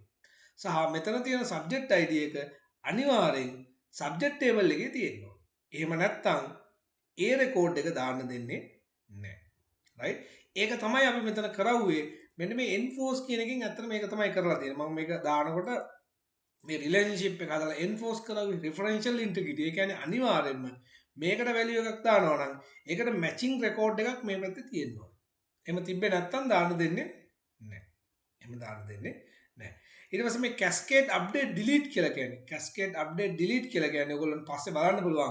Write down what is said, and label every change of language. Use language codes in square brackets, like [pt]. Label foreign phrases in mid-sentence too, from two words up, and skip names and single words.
[si] සහ මෙතන තියෙන [en] subject ID [si] එක අනිවාර්යෙන් [en] subject table [si] එකේ තියෙන්න ඕන. එහෙම නැත්නම් ඒ රෙකෝඩ් එක දාන්න දෙන්නේ නැහැ. right? ඒක තමයි අපි මෙතන කරවුවේ. මෙන්න මේ enforce කියන එකෙන් ඇත්තට මේක තමයි කරලා තියෙන්නේ. මම මේක දානකොට මේ රිලේෂන්ෂිප් එක හදලා enforce කරවුවේ [en] referential integrity. [si] ඒ කියන්නේ අනිවාර්යෙන්ම මේකට වැලියු එකක් දානවා නම් ඒකට [en] matching record [si] එකක් මේ පැත්තේ තියෙන්න ඕනේ. එහෙම තිබ්බේ නැත්නම් දාන්න දෙන්නේ නැහැ. එහෙම දාන්න දෙන්නේ නැහැ. ඊට පස්සේ මේ [en] cascade update delete [si] කියලා කියන්නේ. [en] cascade update delete [si] කියලා කියන්නේ ඔයගොල්ලන් පස්සේ බලන්න පුළුවන්.